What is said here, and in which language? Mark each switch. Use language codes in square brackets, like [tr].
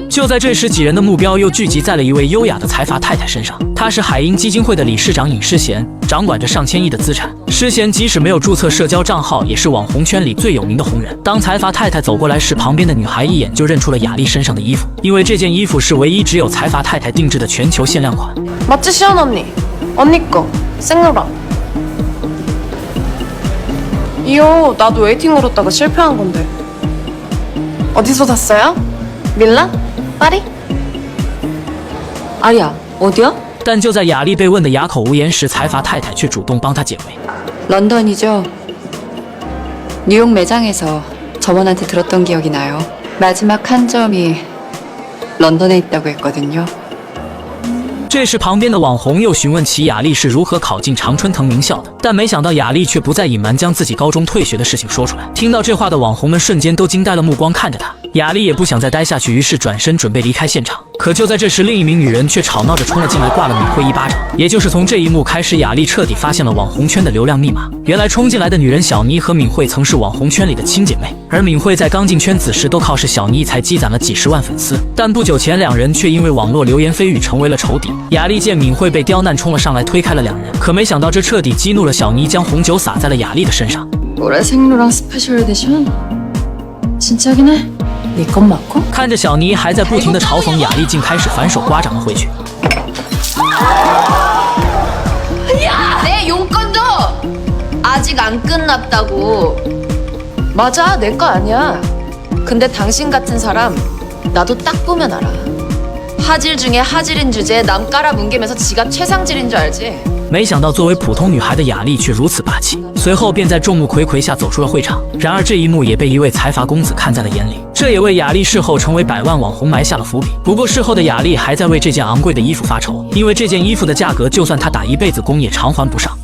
[zh] 就在这时，几人的目标又聚集在了一位优雅的财阀太太身上，她是海鹰基金会的理事长尹诗贤，掌管着上千亿的资产。诗贤即使没有注册社交账号，也是网红圈里最有名的红人。当财阀太太走过来时，旁边的女孩一眼就认出了雅丽身上的衣服，因为这件衣服是唯一只有财阀太太定制的全球限量款。 [ko] 맞지 시연 언니 거 생로랑. 이거 나도 웨이팅 걸었다가 실패한 건데. 어디서 샀어요? 밀란? 파리? 아리야, 어디야? [zh] 但就在雅丽被问得哑口无言时，财阀太太却主动帮她解围。 [ko] 런던이죠. 뉴욕 매장에서 점원한테 들었던 기억이 나요. 마지막 한 점이 런던에 있다고 했거든요. [zh] 这时，旁边的网红又询问起雅丽是如何考进常春藤名校的，但没想到雅丽却不再隐瞒，将自己高中退学的事情说出来。听到这话的网红们瞬间都惊呆了，目光看着她。雅丽也不想再待下去，于是转身准备离开现场。可就在这时，另一名女人却吵闹着冲了进来，挂了敏慧一巴掌。也就是从这一幕开始，雅丽彻底发现了网红圈的流量密码。原来冲进来的女人小妮和敏慧曾是网红圈里的亲姐妹，而敏慧在刚进圈子时都靠是小妮才积攒了几十万粉丝。但不久前，两人却因为网络流言蜚语成为了仇敌。雅丽见敏慧被刁难，冲了上来推开了两人，可没想到这彻底激怒了小妮，将红酒洒在了雅丽的身上。 [ko] 올해 생로랑 스페셜 에디션? 진짜긴 해? 네 건 맞고? [zh] 看着小妮还在不停的嘲讽雅丽，竟开始反手刮掌了回去。 [ko] 내 용건도 아직 안 끝났다고. 맞아, 내 거 아니야. 근데 당신 같은 사람 나도 딱 보면 알아. 하질 중에 하질인 주제에 남 깔아뭉개면서 지가 최상질인 줄 알지? [zh] 没想到作为普通女孩的雅丽却如此霸气，随后便在众目睽睽下走出了会场。然而这一幕也被一位财阀公子看在了眼里，这也为雅丽事后成为百万网红埋下了伏笔。不过事后的雅丽还在为这件昂贵的衣服发愁，因为这件衣服的价格就算她打一辈子工也偿还不上。